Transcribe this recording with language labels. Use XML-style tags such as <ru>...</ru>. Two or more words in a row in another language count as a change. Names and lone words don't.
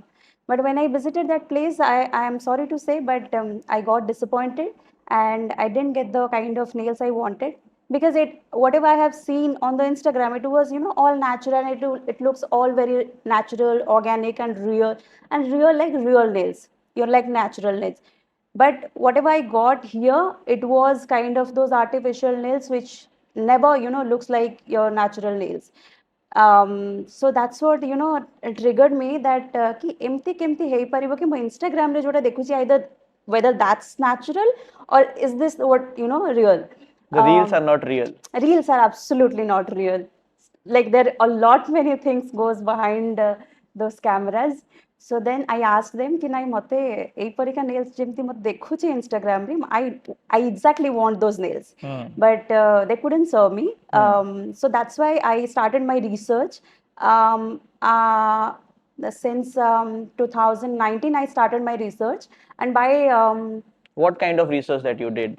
<en>But when I visited that place, I am sorry to say, but I got disappointed, and I didn't get the kind of nails I wanted, because whatever I have seen on the Instagram, it was all natural, and it looks all very natural, organic, and real like real nails. You're like natural nails. But whatever I got here, it was kind of those artificial nails which never looks like your natural nails. So that's what triggered me, that</en> <or>କି ଏମିତି କେମିତି ହେ ପାରିବ କି ମୁଁ Instagram ରେ ଯୋଟା ଦେଖୁଛି,</or> <en>either whether that's natural or is this what real. The reels are not real. Reels are absolutely not real. Like, there a lot many things goes behind those cameras. So then I asked them</en> <or>କି ନାହିଁ ମତେ ଏଇ ପରିକା nails ଯେମିତି ମୁଁ ଦେଖୁଛି Instagram ରେ,</or> <en>I exactly want those nails. But they couldn't serve me. So that's why I started my research. um, uh, since 2019 I started my research, and by What kind of research that you did?</en>